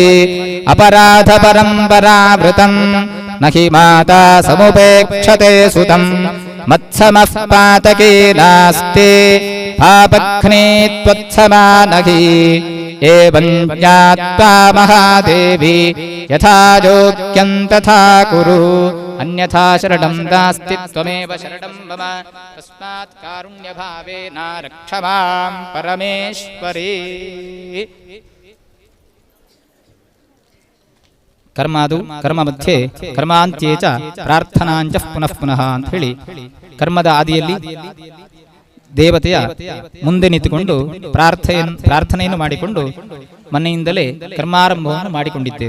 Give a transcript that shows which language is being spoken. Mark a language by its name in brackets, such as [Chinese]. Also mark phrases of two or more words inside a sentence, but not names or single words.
[Sanskrit] अपराध परम्परावृतं न हि माता समुपेक्षते सुतं मत्समः पातकी नास्ति पापघ्ने त्वत्समा न हि एवं ज्ञात्वा महादेवी यथा योग्यं तथा कुरु अन्यथा शरणं नास्ति त्वमेव शरणं मम तस्मात् कारुण्यभावेन रक्ष मां परमेश्वरी. ಕರ್ಮಾದು ಕರ್ಮ ಮಧ್ಯೆ ಕರ್ಮಾಂತ್ಯೇ ಚ ಪ್ರಾರ್ಥನಾಂಚ ಪುನಃ ಪುನಃ [Kannada] ಅಂತ ಹೇಳಿ ಕರ್ಮದ ಆದಿಯಲ್ಲಿ ದೇವತೆಯ ಮುಂದೆ ನಿಂತುಕೊಂಡು ಪ್ರಾರ್ಥನೆಯನ್ನು ಮಾಡಿಕೊಂಡು ಮನೆಯಿಂದಲೇ ಕರ್ಮಾರಂಭವನ್ನು ಮಾಡಿಕೊಂಡಿದ್ದೇವೆ.